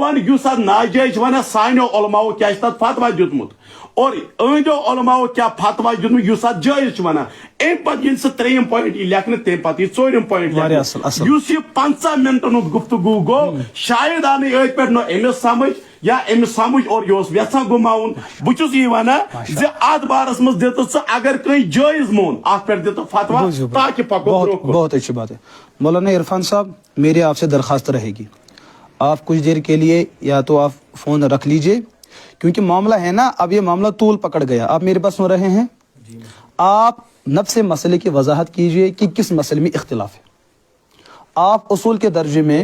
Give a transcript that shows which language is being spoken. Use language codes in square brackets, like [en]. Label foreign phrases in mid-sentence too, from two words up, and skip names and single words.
[ks] ونہٕ یُس اتھ ناجائز چھُ ونان سانیو علماؤ کیٛاہ چھُ تتھ فتوا دیُتمُت اور أنٛدیو علماؤ کیٛاہ فتوا دیُتمُت یُس اتھ جٲیز چھُ ونان امہِ پتہٕ ییٚلہِ سُہ 3یم پویِنٹ یی لیکھنہٕ تمہِ پتہٕ یی 4یم پویِنٹ لیکھنہٕ یُس یہِ 50 منٹن ہُنٛد گفتگوٗ گوٚو شاید آو نہٕ أتھۍ پٮ۪ٹھ نہ أمِس سمجھ یا أمِس سمجھ اور یہِ اوس یژھان گُماوُن بہٕ چھُس یی ونان زِ اتھ بارس منٛز دِتہٕ ژٕ اگر کٲنٛسہِ جٲیز مون اتھ پٮ۪ٹھ دِتہٕ فتوا تاکہ پکو برونٛہہ کُن [ur] بہت اچھی بات ہے مولانا عرفان صاحب میری آپ سے درخواست رہے گی آپ کچھ دیر کے لیے یا تو آپ فون رکھ لیجئے کیونکہ معاملہ ہے نا اب یہ معاملہ طول پکڑ گیا آپ میرے پاس سن رہے ہیں آپ نفس مسئلے کی وضاحت کیجئے کہ کس مسئلے میں اختلاف ہے آپ اصول کے درجے میں